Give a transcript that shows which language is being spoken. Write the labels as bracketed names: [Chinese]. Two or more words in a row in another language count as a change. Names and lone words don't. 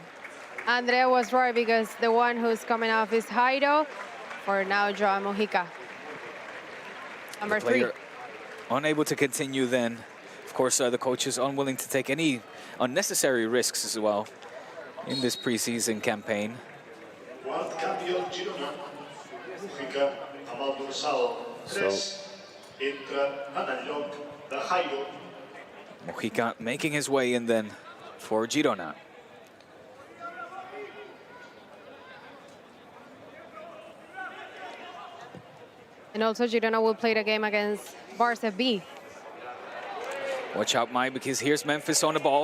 [English] Andrea was right, because the one who's coming off is Jairo, for now Joao Mojica. Number 3. Unable to continue then. Of course, the coach is unwilling to take any unnecessary risks as well in this preseason campaign. [Catalan] campió Girona. Mujica amb el dorsal 3 entra en el lloc de Jairo. [English] Mujica making his way in then for Girona. And also Girona will play the game against Barça B. Watch out, Mai, because here's Memphis on the ball.